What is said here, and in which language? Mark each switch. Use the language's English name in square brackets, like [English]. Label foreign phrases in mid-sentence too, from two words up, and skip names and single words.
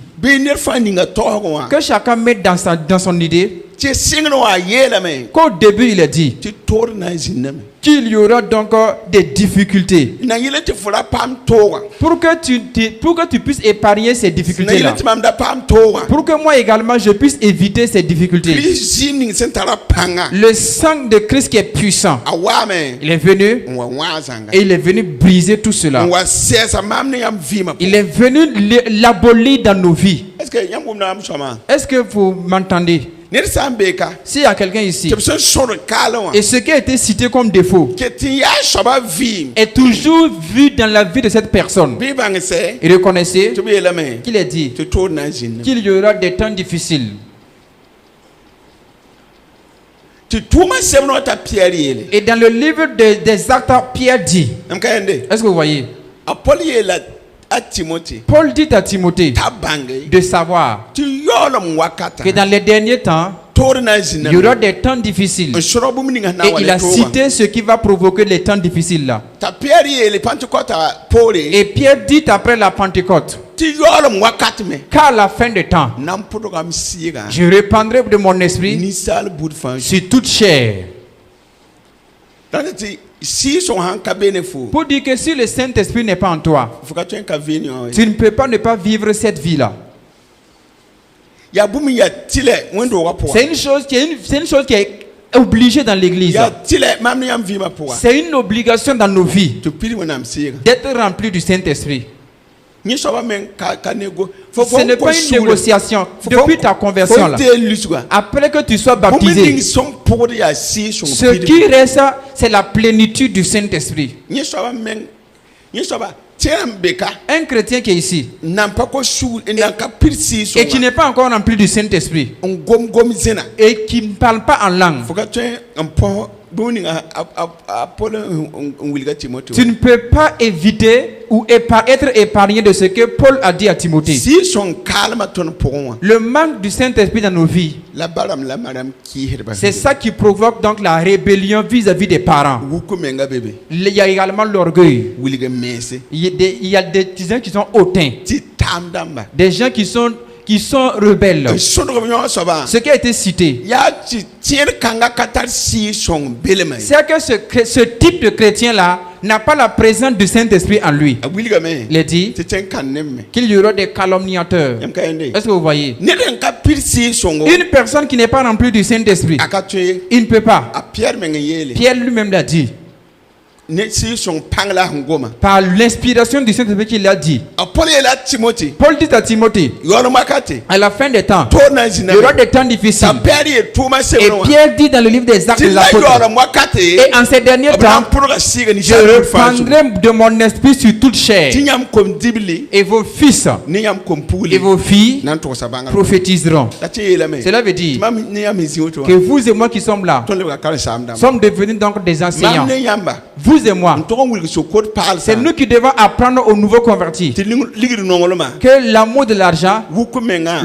[French] Que chacun mette dans son idée qu'au début il a dit qu'il y aura donc des difficultés pour que tu puisses épargner ces difficultés là, pour que moi également je puisse éviter ces difficultés. Le sang de Christ qui est puissant, il est venu et il est venu briser tout cela. Il est venu l'abolir dans nos vies. Est-ce que vous m'entendez? [Mossi] ned sã n beeka [French] S'il y a quelqu'un ici, [Mossi] tɩ b sẽn sõd kaalẽ wã [French] et ce qui a été cité comme défaut [Mossi] ket tɩ n yaa soaba vɩɩm [French] est toujours vu dans la vie de cette personne, [Mossi] bɩ y bãng sɛ [French] et reconnaissez [Mossi] tɩ b yeelame [French] qu'il est dit [Mossi] tɩ toor na n zĩnd [French] qu'il y aura des temps difficiles. [Mossi] tɩ tʋʋmã sebd wã t'a piyɛr yeele [French] Et dans le livre des Actes, Pierre dit, [Mossi] m ka yẽnde [French] est-ce que vous voyez, [Mossi] a pol yeela a timote [French] Paul dit à Timothée [Mossi] t'a bãnge [French] de savoir [Mossi] tɩ yaoolem wakata [French] que dans les derniers temps, [Mossi] toor na n zĩnd [French] il y aura des temps difficiles. [Mossi] n sõrg bũmb ning sẽn na [French] Et [Mossi] n wa [French] il ne a [Mossi] toogã [French] cité ce qui va provoquer les temps difficiles là. [Mossi] t'a piyɛr yeele pãntɩkɔta poore [French] Et Pierre dit après la Pentecôte, [Mossi] tɩ yaoolem wakat me [French] qu'à la fin des temps, [Mossi] nan pʋdga m sɩɩga [French] je répandrai de mon esprit [Mossi] ninsaal bud fãa [French] sur toute chair. [Mossi] dãnda tɩ sɩɩsõng sãn ka be ne fo [French] Pour dire que si le Saint-Esprit n'est pas en toi, [Mossi] fo ka tõe n ka vɩɩn yõ [French] tu ne peux pas ne pas vivre cette vie-là. [Mossi] yaa bũmb ya tɩlɛ wẽnd-doogã pʋga [French] C'est une chose qui est obligée dans l'église. [Mossi] yaa tɩlɛ mam ne yãmb vɩɩmã pʋga [French] C'est une obligation dans nos vies [Mossi] tɩ pid wẽnnaam sɩɩga [French] d'être rempli du Saint-Esprit. [Mossi] yẽ soaba meng ka nego [French] Ce n'est pas une négociation. Depuis ta conversion là, [Mossi] tee lusga [French] après que tu sois [Mossi] bũmb ning [French] baptisé, [Mossi] sõng pʋgd yaa sɩɩsõng [French] ce [Mossi] pid [French] qui reste, c'est la plénitude du Saint-Esprit. [Mossi] yẽ soaba meng yẽ soaba tɩ yãmb beka [French] Un chrétien qui est ici [Mossi] n nan pa ko sugr n nan ka pid [French] et qui [Mossi] sɩɩsõnga [French] n'est pas encore rempli du Saint-Esprit [Mossi] n gom zẽna [French] et qui ne parle pas en langue, [Mossi] fo ka tõe n põ bũmb ning a pol n wilga timote [French] tu ne peux pas éviter ou être épargné de ce que Paul a dit à Timothée. [Mossi] sɩɩsõng kaalmã tõnd pʋgẽ wã [French] Le manque du Saint-Esprit dans nos vies, [Mossi] la baram la madame kɩɩsdba [French] c'est ça qui provoque donc la rébellion vis-à-vis des parents. [Mossi] wuk menga bebe [French] Il y a également l'orgueil. [Mossi] wilg n meese [French] Il y a des gens qui sont hautains, [Mossi] tɩ taam dãmba [French] des gens qui sont rebelles. [Mossi] n sõdg b yõ soaba [French] Ce qui a été cité, [Mossi] yaa tɩ tẽed kãnga ka tar sɩɩsõng belme [French] c'est que ce type de chrétien-là n'a pas la présence du Saint-Esprit en lui. [Mossi] a wilgame [French] Il est dit [Mossi] tɩ tõe n kãn ne me [French] qu'il y aura des calomniateurs. [Mossi] yãmb ka yẽnde [French] Est-ce que vous voyez? [Mossi] ned n ka pid sɩɩsõngo [French] Une personne qui n'est pas remplie du Saint-Esprit, [Mossi] a ka tõe [French] il ne peut pas. [Mossi] a piyɛr meng n yeele [French] Pierre lui-même l'a dit. [Mossi] ne sɩɩsõng pãng la sẽn goma [French] Par l'inspiration du Saint-Esprit qu'il a dit. [Mossi] a pol yeela timote [French] Paul dit à Timothée, [Mossi] yaoolem wakate [French] à la fin des temps, [Mossi] toor na n [French] il [Mossi] zĩnda [French] y aura [Mossi] me [French] des temps difficiles. [Mossi] t'a pɛɛr yeel tʋʋmã [French] Et [Mossi] sebd wã [French] Pierre dit dans le livre des Actes [Mossi] tɩ [French] des [Mossi] la [French] Apôtres, [Mossi] yaoolem wakate [French] et en ces derniers [Mossi] b na n [French] temps, [Mossi] pʋdga sɩɩga [French] je [Mossi] ninsaal bud fãa zugu [French] répandrai de mon esprit sur toute chair. [Mossi] tɩ yãmb kom dibli [French] Et vos fils [Mossi] ne yãmb kom [French] et [Mossi] pugli [French] vos filles [Mossi] na n tʋgsa bãnga [French] prophétiseront. [Mossi] la tɩ yeelame [French] Cela veut [Mossi] tɩ [French] dire [Mossi] mam ne yãmb n zĩ woto [French] que [Mossi] wã [French] vous et moi qui sommes là [Mossi] tõnd lebga karen-saam dãmba [French] sommes devenus donc des enseignants. [Mossi] mam ne yãmba [French] Vous et moi, [Mossi] n tog n wilg sokod paal [French] c'est nous qui devons apprendre aux nouveaux convertis [Mossi] tɩ ligd nonglmã [French] que l'amour de l'argent, [Mossi] wuk menga